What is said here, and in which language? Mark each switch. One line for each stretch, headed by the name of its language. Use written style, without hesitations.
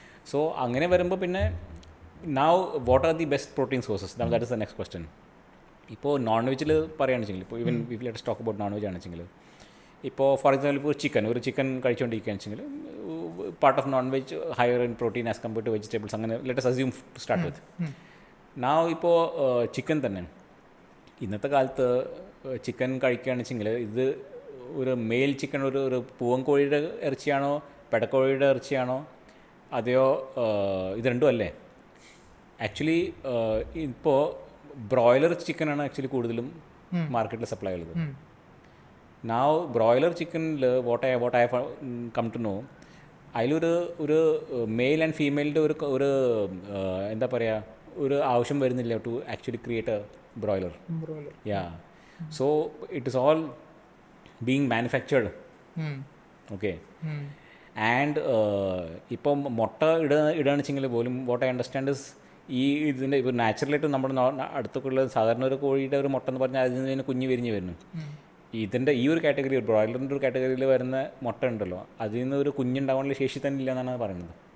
English: So
Malayalam: അങ്ങനെ വരുമ്പോൾ പിന്നെ
English: now what are the best protein sources? That is the next question.
Malayalam: ഇപ്പോൾ non വെജിൽ പറയുകയാണെന്നുവെച്ചെങ്കിൽ ഇപ്പോൾ even if let's talk about non veg ആണെന്നുവെച്ചെങ്കിൽ ഇപ്പോൾ for example ഇപ്പോൾ ഒരു chicken കഴിച്ചുകൊണ്ടിരിക്കുകയാണെന്നുവെച്ചെങ്കിൽ
English: Part of non veg higher in protein as compared to vegetables.
Malayalam: അങ്ങനെ
English: Let us assume to start with.
Malayalam: now ഇപ്പോൾ chicken തന്നെ ഇന്നത്തെ കാലത്ത് ചിക്കൻ കഴിക്കുകയാണെന്ന് വെച്ചെങ്കിൽ ഇത് ഒരു മെയിൽ ചിക്കൻ ഒരു പൂവൻ കോഴിയുടെ ഇറച്ചിയാണോ പെടക്കോഴിയുടെ ഇറച്ചിയാണോ അതെയോ ഇത് രണ്ടും അല്ലേ? ആക്ച്വലി ഇപ്പോൾ ബ്രോയിലർ ചിക്കനാണ് ആക്ച്വലി കൂടുതലും മാർക്കറ്റിൽ സപ്ലൈ ഉള്ളത്. നൗ ബ്രോയിലർ ചിക്കനിൽ what I come to know അതിലൊരു മെയിൽ ആൻഡ് ഫീമെയിലിൻ്റെ ഒരു എന്താ പറയുക ഒരു ആവശ്യം വരുന്നില്ല
English: To actually create a broiler. Yeah. So it is all being manufactured. Okay.
Malayalam: And ഇപ്പം മുട്ട ഇടുകയാണെന്നുവെച്ചെങ്കിൽ പോലും
English: what I understand is
Malayalam: ഇതിൻ്റെ ഇപ്പോൾ നാച്ചുറലായിട്ട് നമ്മുടെ അടുത്തൊക്കെയുള്ള സാധാരണ ഒരു കോഴിയുടെ ഒരു മുട്ട എന്ന് പറഞ്ഞാൽ അതിൽ നിന്ന് കുഞ്ഞ് വിരിഞ്ഞ് വരുന്നു. ഇതിൻ്റെ ഈ ഒരു കാറ്റഗറി ബ്രോയിലറിൻ്റെ ഒരു കാറ്റഗറിയിൽ വരുന്ന മുട്ട ഉണ്ടല്ലോ അതിൽ നിന്ന് ഒരു കുഞ്ഞുണ്ടാവാനുള്ള ശേഷി തന്നെ ഇല്ല എന്നാണ് പറയുന്നത്.